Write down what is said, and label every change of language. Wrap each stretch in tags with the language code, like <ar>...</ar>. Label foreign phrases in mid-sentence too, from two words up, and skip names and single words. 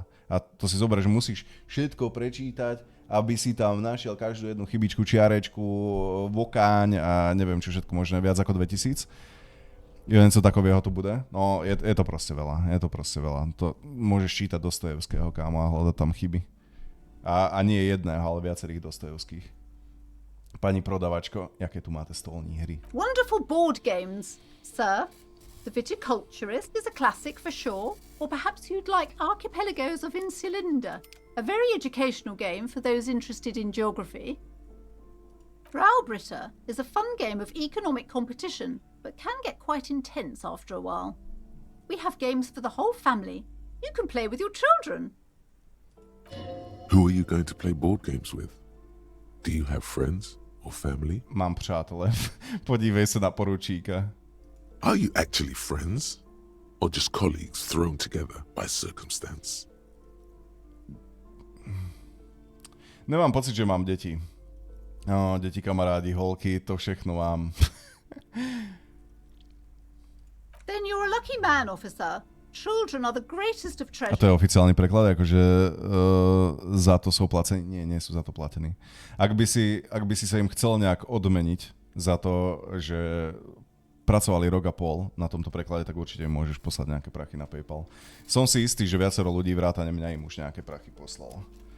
<sk>A to si zober, že musíš všetko prečítať, aby si tam našiel každú jednu chybičku, čiarečku, vokáň a neviem čo všetko možné, viac ako 2000.</sk> <cs>Jeden co takového tu bude?</cs> <sk>No, je to proste veľa. To môžeš čítať Dostojevského, kámo, a hľadať tam chyby. A nie jedného, ale viacerých Dostojevských.</sk> <cs>Pani prodavačko, jaké tu máte stolní hry?</cs> <en>Wonderful board games, sir. The Viticulturist is a classic for sure. Or perhaps you'd like Archipelagos of Insulinda, a very educational game for those interested in geography. Browbritter is a fun game of economic competition, but can get quite intense after a while. We have games for the whole family. You can play with your children. Who are you going to play board games with? Do you have friends or family?</en> <cs>Mám přátele. Podívej sa na poručíka.</cs> <en>Are you actually friends? Or just colleagues thrown together by circumstance?</en> <cs>Nemám pocit, že mám deti. No, deti, kamarádi, holky, to všechno mám.</cs> <en>Then you're a lucky man, officer. Children are the greatest of</en> <sk>A</sk> <en>treasures.</en> <sk>to je oficiálny preklad, akože za to sú platení? Nie sú za to platení. Ak by si sa im chcel nejak odmeniť za to, že pracovali rok a pol na tomto preklade, tak určite môžeš poslať nejaké prachy na PayPal. Som si istý, že viacero ľudí vrátane mňa im už nejaké prachy poslalo.</sk>